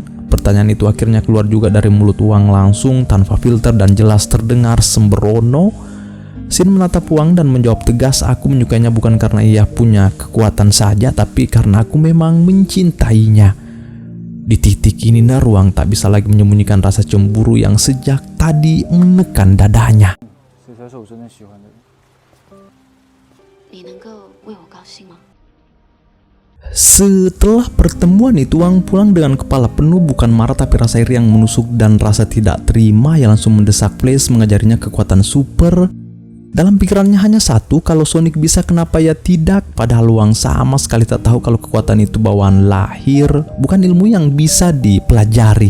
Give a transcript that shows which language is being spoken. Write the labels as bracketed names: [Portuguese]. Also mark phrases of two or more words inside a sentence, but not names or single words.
[Indonesian] Pertanyaan itu akhirnya keluar juga dari mulut Wang langsung tanpa filter dan jelas terdengar sembrono. Sin menatap Wang dan menjawab tegas, "Aku menyukainya bukan karena ia punya kekuatan saja, tapi karena aku memang mencintainya." Di titik ini Wang tak bisa lagi menyembunyikan rasa cemburu yang sejak tadi menekan dadanya. [Chinese] 谁才是我真正喜欢的人？你能够为我高兴吗？ [Indonesian] Setelah pertemuan itu Wang pulang dengan kepala penuh, bukan marah tapi rasa iri yang menusuk dan rasa tidak terima yang langsung mendesak Flash mengajarinya kekuatan super. Dalam pikirannya hanya satu, kalau Sonic bisa kenapa ia tidak, padahal Wang sama sekali tak tahu kalau kekuatan itu bawaan lahir, bukan ilmu yang bisa dipelajari.